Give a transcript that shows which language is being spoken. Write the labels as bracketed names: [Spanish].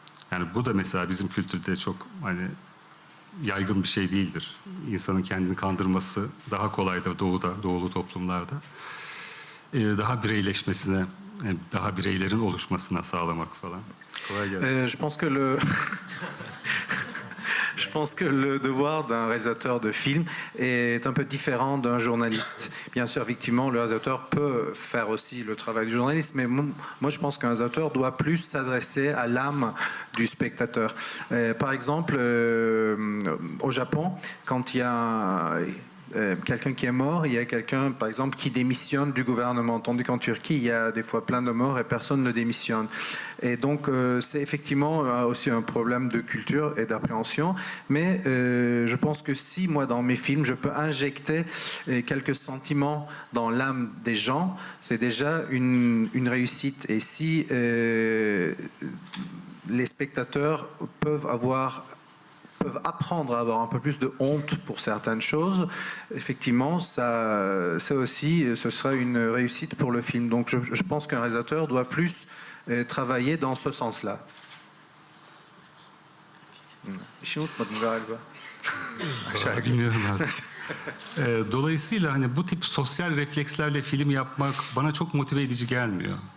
[Turkish] Yani bu da mesela bizim kültürde çok hani yaygın bir şey değildir. İnsanın kendini kandırması daha kolaydır doğulu toplumlarda. Daha bireyleşmesine, daha bireylerin oluşmasına sağlamak falan. Kolay gelsin. [French] Je pense que le devoir d'un réalisateur de film est un peu différent d'un journaliste. Bien sûr, effectivement, le réalisateur peut faire aussi le travail du journaliste, mais moi, je pense qu'un réalisateur doit plus s'adresser à l'âme du spectateur. Par exemple, au Japon, quand il y a quelqu'un qui est mort, il y a quelqu'un, par exemple, qui démissionne du gouvernement. Tandis qu'en Turquie, il y a des fois plein de morts et personne ne démissionne. Et donc, c'est effectivement aussi un problème de culture et d'appréhension. Mais je pense que si, moi, dans mes films, je peux injecter quelques sentiments dans l'âme des gens, c'est déjà une réussite. Et si les spectateurs peuvent avoir peuvent apprendre à avoir un peu plus de honte pour certaines choses, effectivement, ça aussi, ce sera une réussite pour le film. Donc je pense qu'un réalisateur doit plus travailler dans ce sens-là. [Turkish] Bir şey unutmadım galiba. Bilmiyorum artık. Dolayısıyla hani bu tip sosyal reflekslerle film yapmak bana çok motive edici gelmiyor.